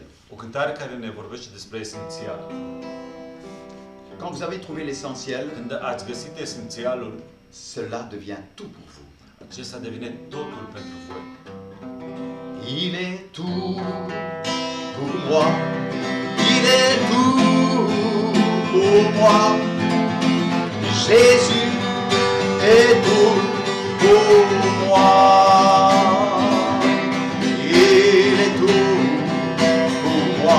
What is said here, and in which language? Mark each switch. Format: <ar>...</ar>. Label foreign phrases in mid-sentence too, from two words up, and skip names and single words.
<ro>O cântare care ne vorbește despre esențial.</ro> <fr>Quand vous avez trouvé l'essentiel,</fr> <ro>Când ați găsit esențialul,</ro> <fr>cela devient tout pour vous.</fr> <ro>acesta devine totul pentru voi.</ro> <fr>Il est tout pour moi. Il est tout pour moi. Jésus est tout pour moi. Il est tout pour moi.</fr>